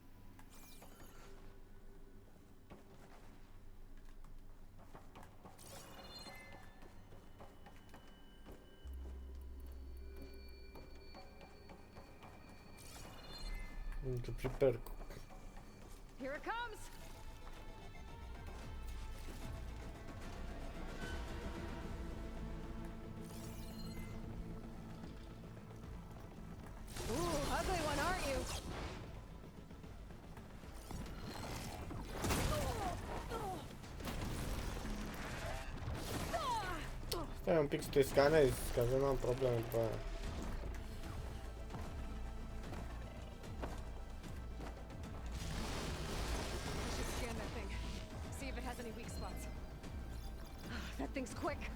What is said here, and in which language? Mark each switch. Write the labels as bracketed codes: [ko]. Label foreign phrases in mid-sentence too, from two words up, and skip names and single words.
[en] To prepare. Here it comes! Ooh, ugly one, aren't you? [ro] Stai un pic să te scanezi, că avem probleme după aia. [en] That thing's quick.